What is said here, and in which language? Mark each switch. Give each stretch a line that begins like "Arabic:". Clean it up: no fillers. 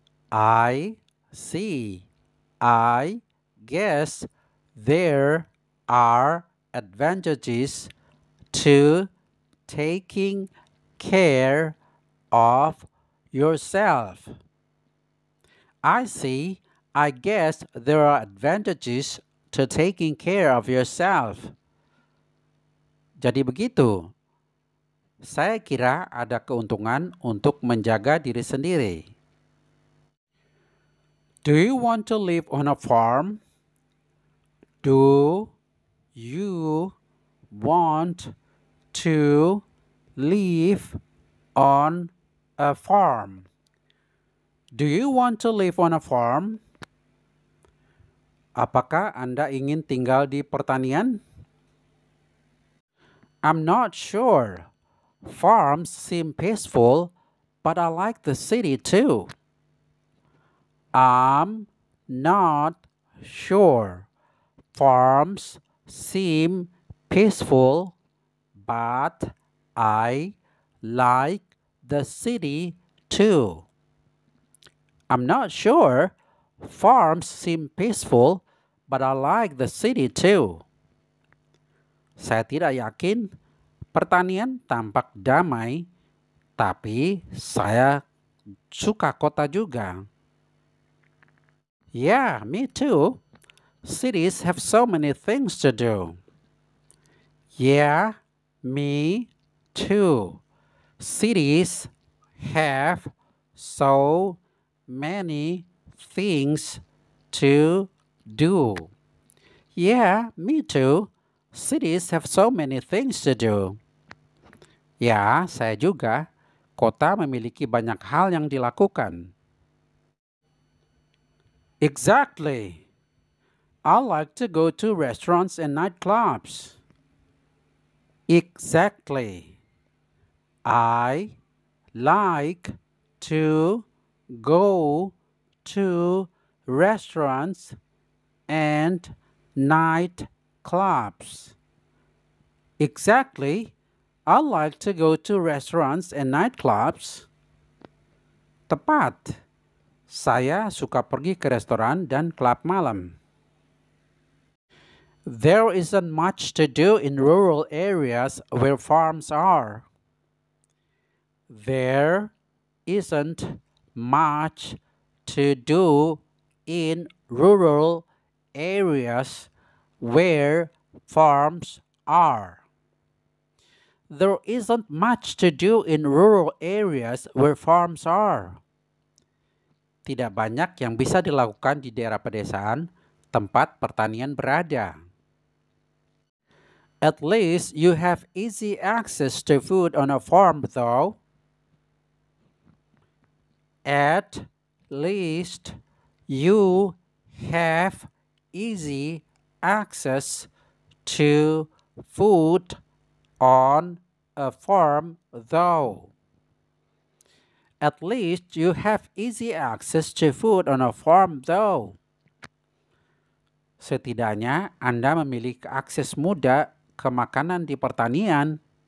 English: I see. I guess there are advantages to taking care of yourself. I see. I guess there are advantages to taking care of yourself.
Indonesian: Jadi begitu. Saya kira ada keuntungan untuk menjaga diri sendiri.
English: Do you want to live on a farm? Do you want to live on a farm. Do you want to live on a farm?
Indonesian: Apakah Anda ingin tinggal di pertanian?
English: I'm not sure. Farms seem peaceful, but I like the city too. I'm not sure. Farms seem peaceful, but I like the city too. I'm not sure. Farms seem peaceful, but I like the city too.
Indonesian: Saya tidak yakin. Pertanian tampak damai, tapi saya suka kota juga.
English: Yeah, me too. Cities have so many things to do. Yeah, me too. Cities have so many things to do. Yeah, me too. Cities have so many things to do.
Indonesian: Ya, saya juga. Kota memiliki banyak hal yang dilakukan.
English: Exactly. I like to go to restaurants and nightclubs. Exactly. I like to go to restaurants and nightclubs. Exactly. I like to go to restaurants and nightclubs.
Indonesian: Tepat. Saya suka pergi ke restoran dan klub malam.
English: There isn't much to do in rural areas where farms are. There isn't much to do in rural areas where farms are. There isn't much to do in rural areas where farms are.
Indonesian: Tidak banyak yang bisa dilakukan di daerah pedesaan tempat pertanian berada.
English: At least you have easy access to food on a farm though. At least you have easy access to food on a farm though. At least you have easy access to food on a farm though.
Indonesian: Setidaknya Anda memiliki akses mudah ke makanan di pertanian.